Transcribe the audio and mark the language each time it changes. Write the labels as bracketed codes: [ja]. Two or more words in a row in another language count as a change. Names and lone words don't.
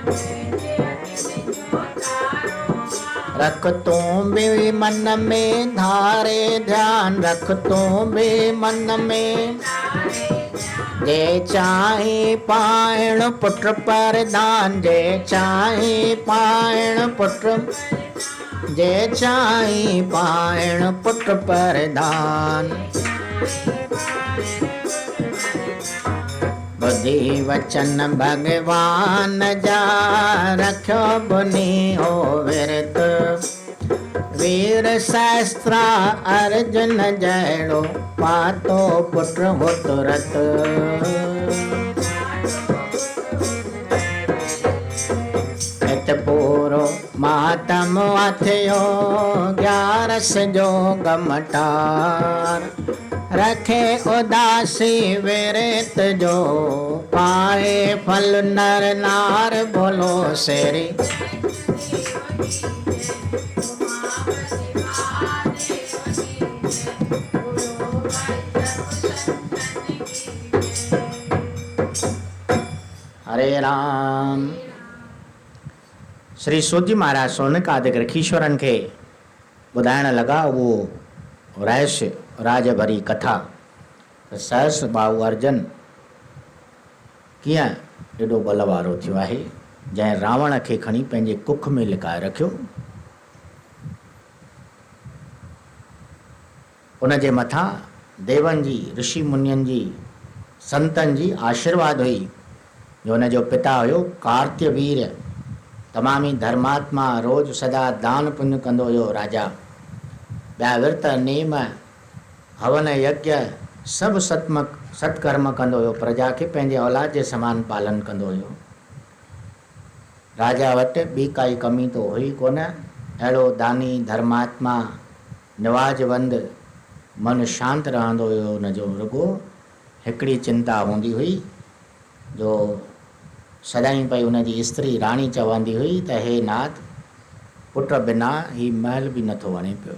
[sd] रख तूं बि मन में धारे ध्यान, रख तूं बि मन में। जे चाहे पाइण पुट परदान, जे चाहे पाइण पुट, जे चाहे पाइण पुट परदान। बुद्धि वचन भगवान जा, रखियो बुनी हो विरत। वीर शास्त्रा अर्जुन जहिड़ो, पातो पुट हो तुरत। इत पूरो मातम थियो, ग्यारस जो गमटार। रखे उदासी विरत जो, पाए फल नर नार बोलो शेरी। हरे राम। श्री सूतजी महाराज सोनकादिक ऋषीश्वरनि खे ॿुधाइण लॻा उहो रहस्य राज भरी कथा। सहस भाऊ अर्जुन कीअं एॾो बल वारो थियो आहे, जंहिं रावण खे खणी पंहिंजे कुख में लिकाए रखियो। उन जे मथां देवनि जी, ऋषि मुनियनि जी, संतनि जी आशीर्वाद हुई। जो हुन जो पिता हुयो कार्त्यवीर्य, तमामी धर्मात्मा, रोज़ सदा दान पुण्य कंदो हुयो राजा। ॿिया विर्त नेम हवन यज्ञ सभु सत्कर्म कंदो हुयो, प्रजा खे पंहिंजे औलाद जे समान पालन कंदो हुयो। राजा वटि ॿी काई कमी तो हुई कोन। अहिड़ो दानी धर्मात्मा निवाजवंद, मन शांति रहंदो हुयो। हुनजो रुगो हिकिड़ी चिंता हूंदी हुई, जो सदाईं पई हुनजी स्त्री राणी चवंदी हुई त हे नाथ, पुट बिना ही महल बि नथो वणे पियो।